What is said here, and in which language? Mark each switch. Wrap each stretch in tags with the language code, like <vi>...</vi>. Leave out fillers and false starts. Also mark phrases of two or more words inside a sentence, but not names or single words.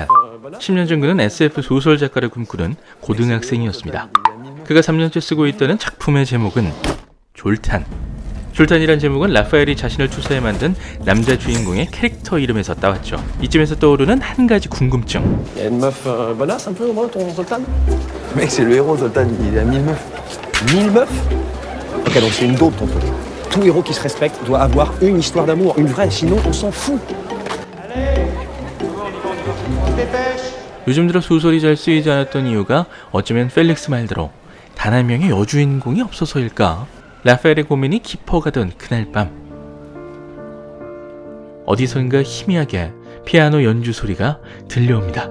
<ko>10년 전 그는 SF 소설 작가를 꿈꾸는 고등학생이었습니다. 그가 3년째 쓰고 있다는 작품의 제목은 졸탄. 졸탄이란 제목은 라파엘이 자신을 투사해 만든 남자 주인공의 캐릭터 이름에서 따왔죠. 이쯤에서 떠오르는 한 가지 궁금증.</ko> <fr>Y'a une meuf bonasse un peu au moins ton Zoltan? Mec, c'est le héros, Zoltan, il est à 1000 meufs. 1000 meufs? Ok, donc c'est une daube ton truc. Tout héros qui se respecte doit avoir une histoire d'amour, une vraie, sinon on s'en fout.</fr> <ko>요즘 들어 소설이 잘 쓰이지 않았던 이유가 어쩌면 펠릭스 말대로 단 한 명의 여주인공이 없어서일까? 라파엘의 고민이 깊어가던 그날 밤, 어디선가 희미하게 피아노 연주 소리가 들려옵니다.</ko>